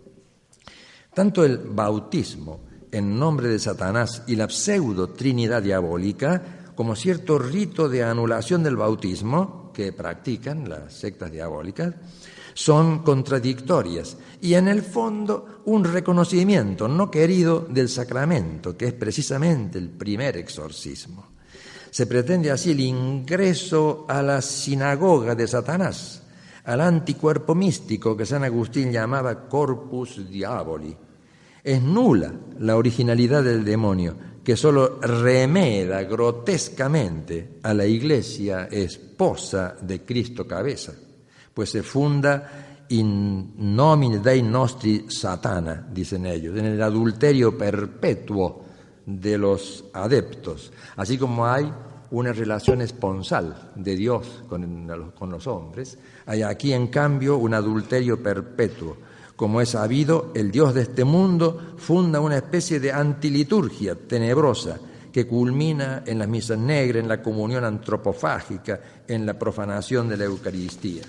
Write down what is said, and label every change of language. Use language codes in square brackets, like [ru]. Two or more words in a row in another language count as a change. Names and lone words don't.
[es] Tanto el bautismo en nombre de Satanás y la pseudo trinidad diabólica, como cierto rito de anulación del bautismo que practican las sectas diabólicas, son contradictorias y en el fondo un reconocimiento no querido del sacramento, que es precisamente el primer exorcismo. Se pretende así el ingreso a la sinagoga de Satanás, al anticuerpo místico que San Agustín llamaba [la] corpus diaboli. [es] Es nula la originalidad del demonio, que solo remeda grotescamente a la Iglesia esposa de Cristo cabeza, pues se funda [la] in nomine Dei nostri Satana, [es] dicen ellos, en el adulterio perpetuo de los adeptos, así como hay una relación esponsal de Dios con los hombres, hay aquí en cambio un adulterio perpetuo. Como es sabido, el Dios de este mundo funda una especie de antiliturgia tenebrosa que culmina en las misas negras, en la comunión antropofágica, en la profanación de la Eucaristía.